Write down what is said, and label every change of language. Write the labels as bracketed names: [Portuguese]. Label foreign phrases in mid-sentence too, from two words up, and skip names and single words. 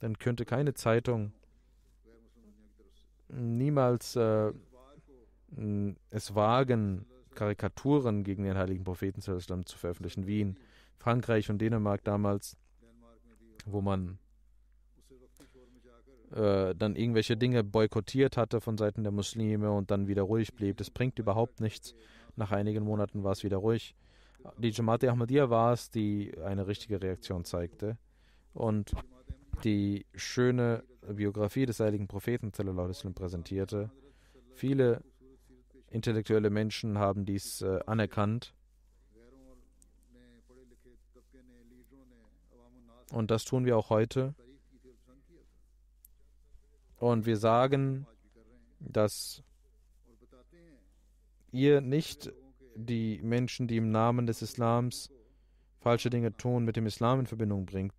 [German] dann könnte keine Zeitung niemals es wagen, Karikaturen gegen den heiligen Propheten zu veröffentlichen, wie in Frankreich und Dänemark damals, wo man dann irgendwelche Dinge boykottiert hatte von Seiten der Muslime und dann wieder ruhig blieb. Das bringt überhaupt nichts. Nach einigen Monaten war es wieder ruhig. Die Jamaat Ahmadiyya war es, die eine richtige Reaktion zeigte. Und die schöne Biografie des heiligen Propheten [Arabic] صلى الله عليه وسلم [German] präsentierte. Viele intellektuelle Menschen haben dies anerkannt. Und das tun wir auch heute. Und wir sagen, dass ihr nicht die Menschen, die im Namen des Islams falsche Dinge tun, mit dem Islam in Verbindung bringt.